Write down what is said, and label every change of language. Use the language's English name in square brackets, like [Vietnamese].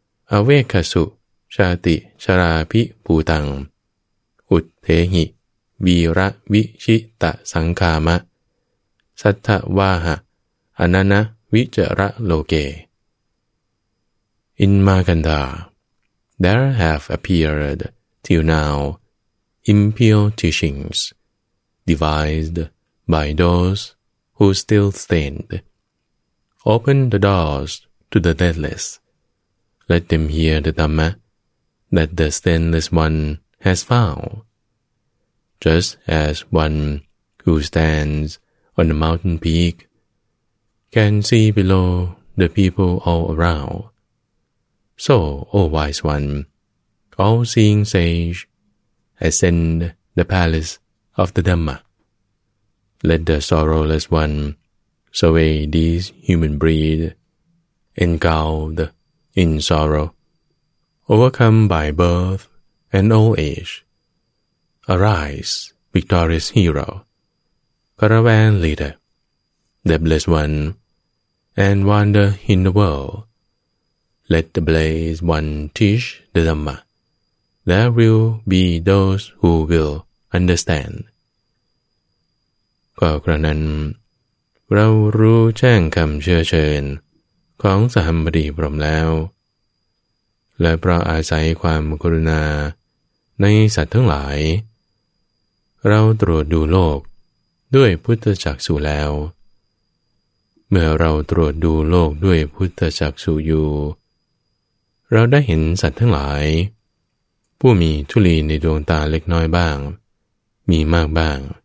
[Pali] อเวคสุชาติชราภิภูตังอุทเทหิวีระวิชิตะสังคามะสัทธวาหะอนันะวิจระโลเก [English] In Maganda, there have appeared till now impure teachings devised by those who still stand. Open the doors to the deathless. Let them hear the Dhamma that the stainless one has found. Just as one who stands on a mountain peak can see below the people all around, so, O wise one, all-seeing sage, ascend the palace of the Dhamma. Let the sorrowless one survey this human breed, engulfed in sorrow, overcome by birth and old age. Arise, victorious hero, caravan leader, the blessed one, and wander in the world. Let the blessed one teach the Dhamma. There will be those who will understand. [Thai] ก็กระนั้นเรารู้แจ้งคำเชื้อเชิญของสหัมบดีพรหมแล้วและเพราะอาศัยความกรุณาในสัตว์ทั้งหลายเราตรวจดูโลกด้วยพุทธจักษุแล้วเมื่อเราตรวจดูโลกด้วยพุทธจักษุอยู่เราได้เห็นสัตว์ทั้งหลายผู้มีธุลีในดวงตาเล็กน้อยบ้างมีมากบ้าง